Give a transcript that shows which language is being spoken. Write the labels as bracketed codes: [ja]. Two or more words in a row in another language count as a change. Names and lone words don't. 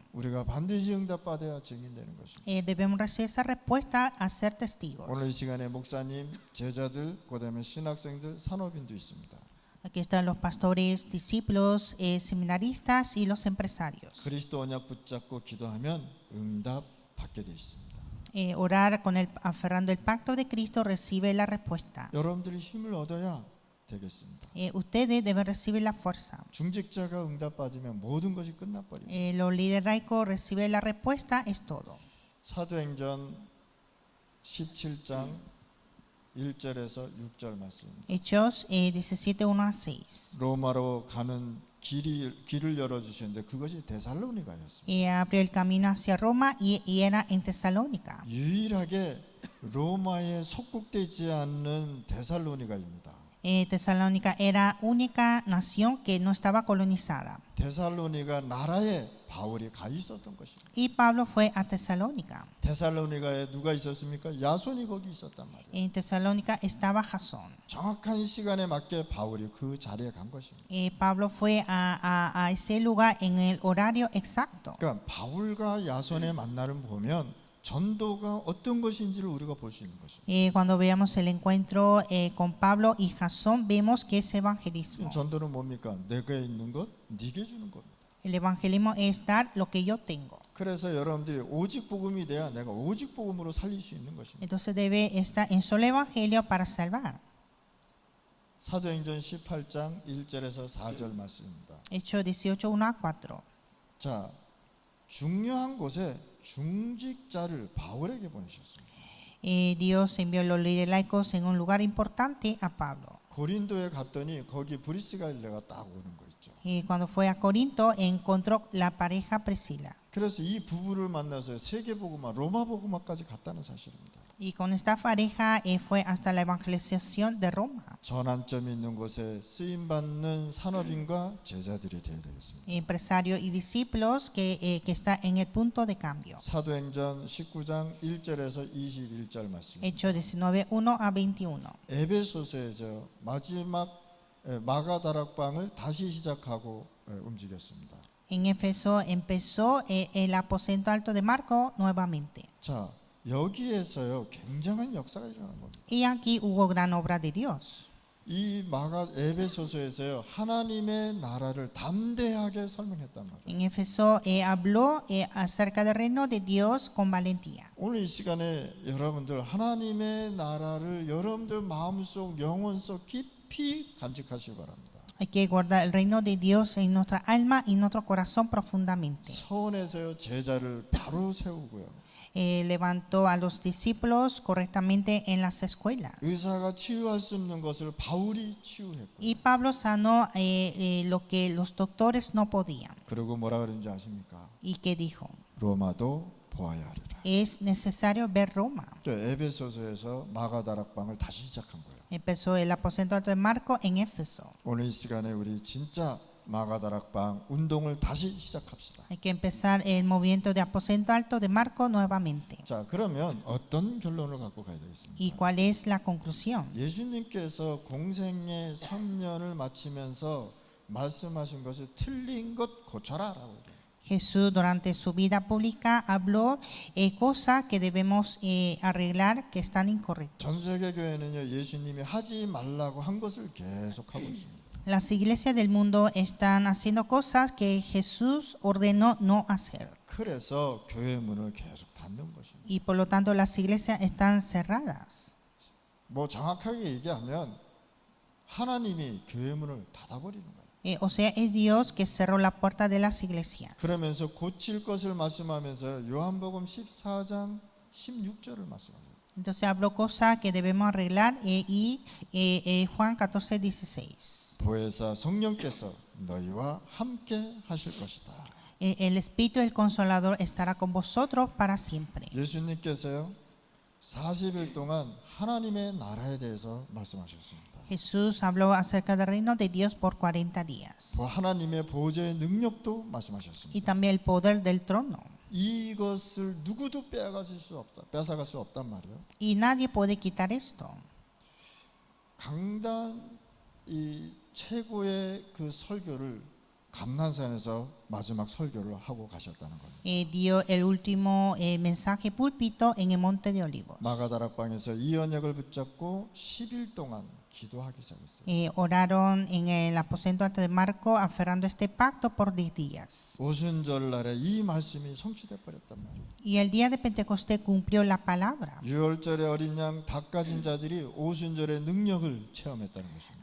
[ko] 우리가 반드시 응답받아야 증인되는 것입니다. [es] Debemos recibir esa respuesta a ser testigos. [ko] 오늘 이 시간에 목사님, 제자들, 그다음에 신학생들, 산업인도 있습니다. [es] Aquí están los pastores, discípulos, seminaristas y los empresarios. [ko] 그리스도 언약 붙잡고 기도하면 응답 받게 돼 있습니다. [es] Orar con el aferrando el pacto de Cristo recibe la respuesta. [ko] 여러분들이 힘을 얻어야 되겠습니다. [es] Ustedes deben recibir la fuerza. [ko] 중직자가 응답 받으면 모든 것이 끝나버립니다. [es] Los líderes laicos reciben la respuesta, es todo. [ko] 사도행전 17장 1절에서 6절 말씀입니다. [es] Hechos 17, 1 a 6. [ko] 로마로 가는 길을 열어주시는데 그것이 데살로니가였습니다. [es] Abrió el camino hacia Roma y era en Tesalónica. [ko] 유일하게 로마에 속국되지 않는 데살로니가입니다. [es] Tesalónica era única nación que no estaba colonizada. [ko] 데살로니가 나라에 바울이 가 있었던 것입니다. [es] Y Pablo fue a Tesalónica. [ko] 데살로니가에 누가 있었습니까? 야손이 거기 있었단 말이에요. [es] En Tesalónica estaba Jasón. [ko] 정확한 시간에 맞게 바울이 그 자리에 간 것입니다. [es] Pablo fue a ese lugar en el horario exacto. [ko] 그러니까 바울과 야손의 만남을 보면 전도가 어떤 것인지를 우리가 볼 수 있는 것입니다. [es] Cuando veamos el encuentro con Pablo y Jasón, vemos que es evangelismo. [ko] 전도는 뭡니까? 내게 있는 것 네게 주는 겁니다. [es] El evangelismo es dar lo que yo tengo. [ko] 그래서 여러분들이 오직 복음이 돼야 내가 오직 복음으로 살릴 수 있는 것입니다. [es] Entonces debe estar en solo evangelio para salvar. [ko] 사도행전 18장 1절에서 4절 말씀입니다. [es] Hechos 18, 1 a 4. [ko] 자, 중요한 곳에 중직자를 바울에게 보내셨습니다. [es] Dios envió los líderes laicos en un lugar importante a Pablo. [ko] 고린도에 갔더니 거기 브리스가일레가 딱 오는 거 있죠. [es] Cuando fue a Corinto encontró la pareja Priscila. [ko] 그래서 이 부부를 만나서 세계복음화, 로마복음화까지 갔다는 사실입니다. [es] Y con esta pareja fue hasta la evangelización de Roma. [ko] 전환점이 있는 곳에 쓰임받는 산업인과 제자들이 되어야 되겠습니다. [es] Empresarios y discípulos que está en el punto de cambio. [ko] 사도행전 19장 1절에서 21절 말씀. [es] Hechos 19, 1 a 21. [ko] 에베소서에서 마지막 마가다락방을 다시 시작하고 움직였습니다. [es] En Éfeso empezó el aposento alto de Marco nuevamente. [ko] 자, 여기에서요 굉장한 역사가 일어난 겁니다. [es] Y aquí hubo gran obra de Dios. [ko] 이 에베소서에서요 하나님의 나라를 담대하게 설명했단 말이에요. [es] En Éfeso habló acerca del reino de Dios con valentía. [ko] 오늘 이 시간에 여러분들 하나님의 나라를 여러분들 마음속 영혼 속 깊이 간직하시기 바랍니다. [es] Hay que guardar el reino de Dios en nuestra alma y nuestro corazón profundamente. [ko] 서원에서요 제자를 바로 세우고요. [es] Levantó a los discípulos correctamente en las escuelas. [ko] 의사가 치유할 수 없는 것을 바울이 치유했고. [es] Y Pablo sanó lo que los doctores no podían. [ko] 그리고 뭐라 그런지 아십니까? [es] ¿Y qué dijo? [ko] 로마도 보아야 하리라. [es] Es necesario ver Roma. [ko] 에베소서에서 마가다락방을 다시 시작한 거예요. [es] Empezó el aposento alto de Marco en Éfeso. [ko] 오늘 이 시간에 우리 진짜 마가다락방 운동을 다시 시작합시다. [es] Hay que empezar el movimiento de aposento alto de Marco nuevamente. [ko] 자, 그러면 어떤 결론을 갖고 가야 되겠습니까? [es] ¿Y cuál es la conclusión? [ko] 예수님께서 공생의 3년을 마치면서 말씀하신 것이 틀린 것 고쳐라라고 얘기해요. [es] Jesús durante su vida pública habló cosas que debemos arreglar que están incorrectas. [ko] 전 세계 교회는요 예수님이 하지 말라고 한 것을 계속 하고 있습니다. [es] Las iglesias del mundo están haciendo cosas que Jesús ordenó no hacer. [ko] 그래서 교회 문을 계속 닫는 것입니다. [es] Y por lo tanto las iglesias están cerradas. [ko] 뭐 정확하게 얘기하면 하나님이 교회 문을 닫아버리는 거예요. [es] O sea, es Dios que cerró la puerta de las iglesias. [ko] 그러면서 고칠 것을 말씀하면서 요한복음 14장 16절을 말씀하세요. [es] Entonces habló cosas que debemos arreglar Juan 14:16. [ko] 보혜사 성령께서 너희와 함께 하실 것이다. [es] El Espíritu del Consolador estará con vosotros para siempre. [ko] 예수님께서요 40일 동안 하나님의 나라에 대해서 말씀하셨습니다. [es] Jesús habló acerca del reino de Dios por 40 días. [ko] 그 하나님의 보좌의 능력도 [es] Y [ko] 말씀하셨습니다. [es] también el poder del trono. [ko] 이것을 누구도 뺏어갈 수 없단 말이에요. [es] Y nadie puede quitar esto. [ko] 강단 이 최고의 그 설교를 감난산에서 마지막 설교를 하고 가셨다는 거예요. [es] Dio el último mensaje púlpito en el Monte de Olivos. [ko] 마가다락방에서 이 언약을 붙잡고 10일 동안 기도하기 시작했어요. [es] Oraron en el aposento alto de Marco aferrando este pacto por 10 días. [ko] 오순절날에 이 말씀이 성취돼 버렸단 말이에요. [es] Y el día de Pentecostés cumplió la palabra. [ko] 유월절에 어린 양 닭 가진 자들이 오순절의 능력을 체험했다는 것입니다.